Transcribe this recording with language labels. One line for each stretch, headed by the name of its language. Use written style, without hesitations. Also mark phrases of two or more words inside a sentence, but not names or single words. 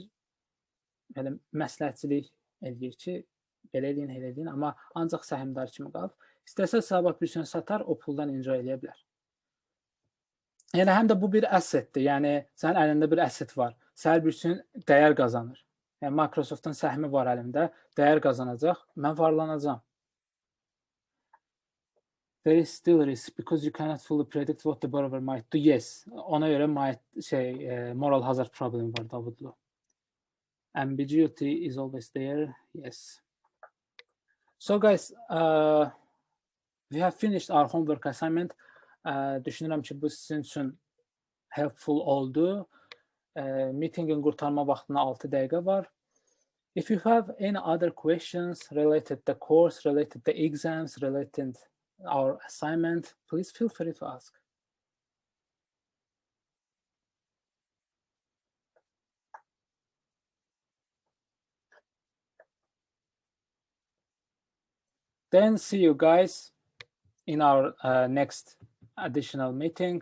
Azerbaijani: Yəni məsləhətçilik edir ki, belə eləyin, elə eləyin, amma ancaq səhmdar kimi qalıb. İstəsə sabah bir gün satar, o puldan enjoy eləyə bilər. Yəni həm də bu bir assetdir. Yəni sənin əlində bir asset var. Səhər bir gün dəyər qazanır. Yəni Microsoft'un səhmi var əlimdə, dəyər qazanacaq, mən varlanacağam.
English: There is still risk because you cannot fully predict what the borrower might do. Yes,
Azerbaijani: ona görə
English: moral hazard
Azerbaijani: problem var, Davudlu.
English: Ambiguity is always there. Yes. So guys, we have finished our homework assignment.
Azerbaijani: Düşünürəm ki, bu sizin üçün helpful oldu. Meetingin qurtarma vaxtına 6 dəqiqə var.
English: If you have any other questions related to the course, related to the exams, related to our assignment, please feel free to ask. Then see you guys in our next additional meeting.